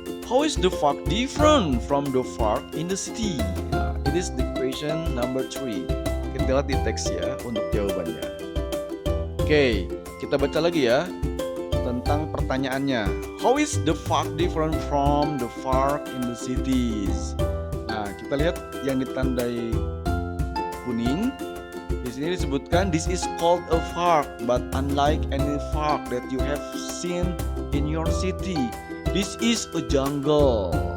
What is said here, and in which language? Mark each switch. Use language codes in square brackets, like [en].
[en] How is the park different from the park in the city? Nah, it is the question number 3. [id] Kita lihat di teks ya untuk jawabannya. Oke, kita baca lagi ya tentang pertanyaannya. [en] How is the park different from the park in the cities? [id] Nah, kita lihat yang ditandai kuning. Di sini disebutkan [en] this is called a park, but unlike any park that you have seen in your city, this is a jungle.